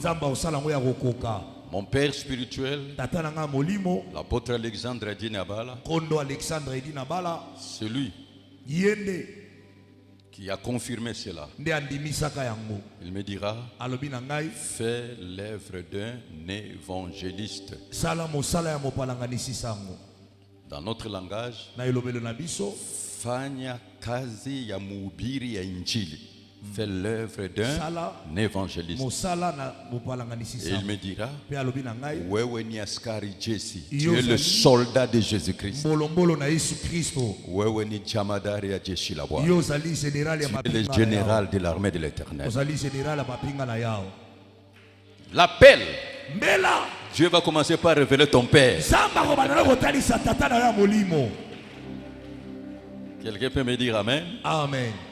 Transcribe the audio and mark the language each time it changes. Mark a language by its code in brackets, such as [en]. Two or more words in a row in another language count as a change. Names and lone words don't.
[fr] Mon père spirituel, l'apôtre Alexandre Edinabala, celui qui a confirmé cela, il me dira: fais l'œuvre d'un évangéliste. Dans notre langage, [sw] fanya kazi ya mhubiri ya injili. [fr] Fais l'œuvre d'un évangéliste. Et il me dira: [sw] wewe ni askari Jesse, [fr] tu es le soldat de Jésus-Christ. [sw] Wewe ni jamadari ya jeshi la Bwana, [fr] tu es le général de l'armée de l'Éternel. L'appel, Dieu va commencer par révéler ton père. Quelqu'un peut me dire amen? Amen.